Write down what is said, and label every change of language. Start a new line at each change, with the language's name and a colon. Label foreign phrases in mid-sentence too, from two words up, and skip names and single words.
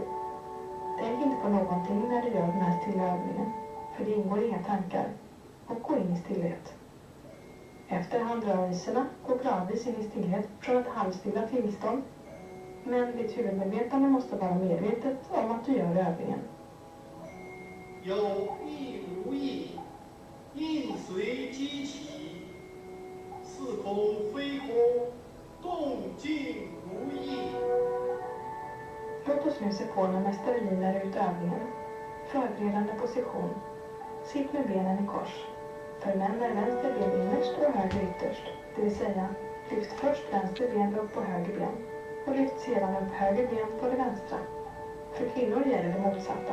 Swedish: Tänk inte på någonting när du gör den här stilla övningen, för det ingår inga tankar, och gå in i stillhet. Efter handrörelserna, gå gradvis in i stillhet från ett halvstilla tillstånd, men ditt huvudmedvetande måste vara medvetet om att du gör övningen.
Chinese: 有意无意，应随机起，似空非空，动静如意。
Swedish: Låt oss nu se på när mästare linar ut övningen. Förberedande position. Sitt med benen i kors. För män är vänster ben innerst och höger ytterst. Det vill säga, lyft först vänster ben upp på höger ben. Och lyft sedan upp höger ben på det vänstra. För kvinnor gäller det motsatta.